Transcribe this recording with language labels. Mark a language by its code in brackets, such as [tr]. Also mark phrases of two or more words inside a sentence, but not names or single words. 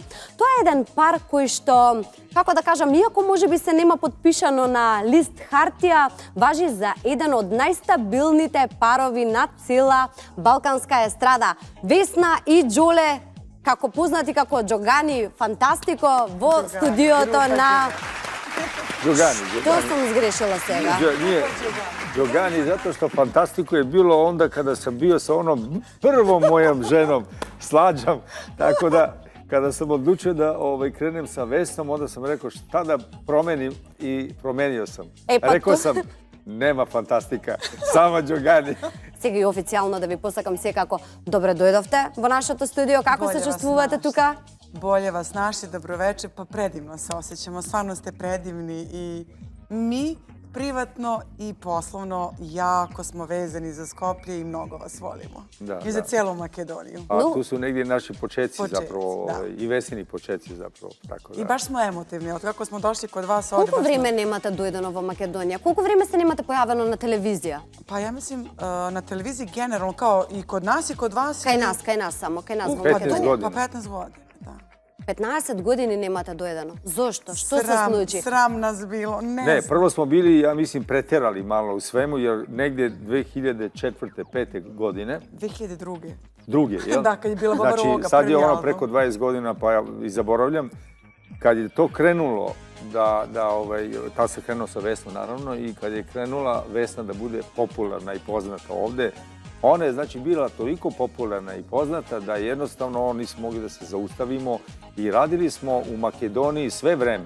[mk] Тоа е еден пар кој што, како да кажам, иако можеби се нема подпишано на лист хартија, важи за еден од најстабилните парови на цела балканска естрада. Весна и Џоле, како познати како Џогани Фантастико, во студиото на... Џогани. Тоа сум сгрешила сега. [sr] Nije Џогани, zato što Fantastiku je bilo onda kada sam bio sa onom prvom mojom ženom, Slađom, tako da kada sam odlučio da krenem sa Vesnom, onda sam rekao šta da promenim i promenio sam. Rekao sam, nema Fantastika, samo Џогани. [mk] Сега и официјално да ви посакам секако добре дојдовте во нашето студио. Како се чувствувате тука? [sr] Bolje vas našli, dobroveče, pa predivno se osjećamo, stvarno ste predivni i mi privatno i poslovno jako smo vezani za Skoplje i mnogo vas volimo. I za cijelu Makedoniju. A tu su negdje naši početci zapravo i Vesini početci zapravo. I baš smo emotivni, od kako smo došli kod vas ovdje. [mk] Колку време немате дојдено во Македонија? Колку време се немате појавено на телевизија? [sr] Pa ja mislim na televiziji generalno, kao i kod nas i kod vas. [mk] Кај нас само, кај нас во 15 Македонија. [sr] godina. Pa 15 godina, da. [mk] 15 години немате дојдено. Зошто? Што се случи? [sr] Sram nas bilo, ne Ne, znam. prvo smo bili, ja mislim, preterali malo u svemu, jer negdje 2004. 5. godine, 2002. druge, jel? Da, kad je bila Baba Roga, Znači, sad je prvi ono album. preko 20 godina, pa ja i zaboravljam. Kad je to krenulo, tad se krenuo sa Vesnom, naravno, i kad je krenula Vesna da bude popularna i poznata ovde, ona je, znači, bila toliko popularna i poznata da jednostavno nismo mogli da se zaustavimo i radili smo u Makedoniji sve vreme.